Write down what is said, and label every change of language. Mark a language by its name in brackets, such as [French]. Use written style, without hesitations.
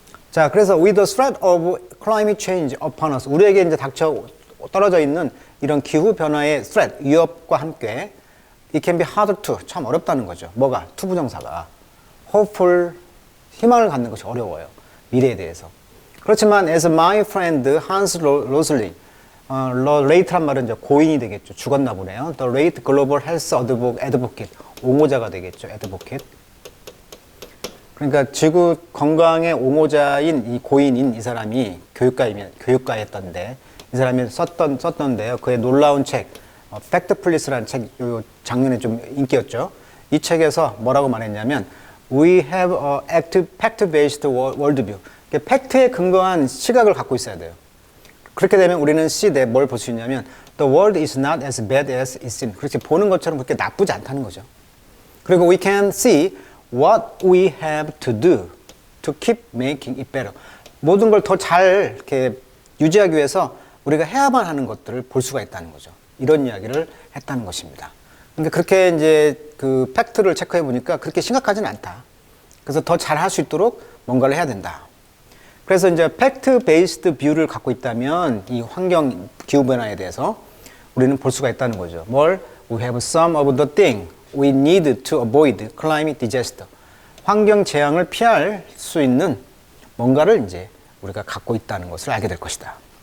[Korean] 자, 그래서 [English] with the threat of climate change upon us, [Korean] 우리에게 이제 떨어져 있는 이런 기후 변화의 [English] threat, [Korean] 위협과 함께 [English] it can be hard to, [Korean] 참 어렵다는 거죠. 뭐가? to 부정사가 hopeful, 희망을 갖는 것이 어려워요. 미래에 대해서. 그렇지만 [English] as my friend [Korean] Hans Rosling, 레이트란 말은 이제 고인이 되겠죠. 죽었나 보네요. [English] The late global health advocate, [Korean] 옹호자가 되겠죠. [English] advocate. [Korean] 그러니까 지구 건강의 옹호자인 이 고인인 이 사람이 교육가였던데, 이 사람이 썼던데요. 그의 놀라운 책, Fact Police라는 책, 요 작년에 좀 인기였죠. 이 책에서 뭐라고 말했냐면, [English] We have a fact-based worldview. [Korean] 팩트에 근거한 시각을 갖고 있어야 돼요. 그렇게 되면 우리는 C대 뭘 볼 수 있냐면 [English] The world is not as bad as it seems. [Korean] 그렇게 보는 것처럼 그렇게 나쁘지 않다는 거죠. [English] 그리고 we can see what we have to do to keep making it better. [Korean] 모든 걸 더 잘 이렇게 유지하기 위해서 우리가 해야만 하는 것들을 볼 수가 있다는 거죠. 이런 이야기를 했다는 것입니다. 그러니까 그렇게 이제 그 팩트를 체크해 보니까 그렇게 심각하지는 않다. 그래서 더 잘 할 수 있도록 뭔가를 해야 된다. 그래서 이제 팩트 베이스드 뷰를 갖고 있다면 이 환경 기후 변화에 대해서 우리는 볼 수가 있다는 거죠. 뭘? [English] We have some of the thing we need to avoid climate disaster. [Korean] 환경 재앙을 피할 수 있는 뭔가를 이제 우리가 갖고 있다는 것을 알게 될 것이다.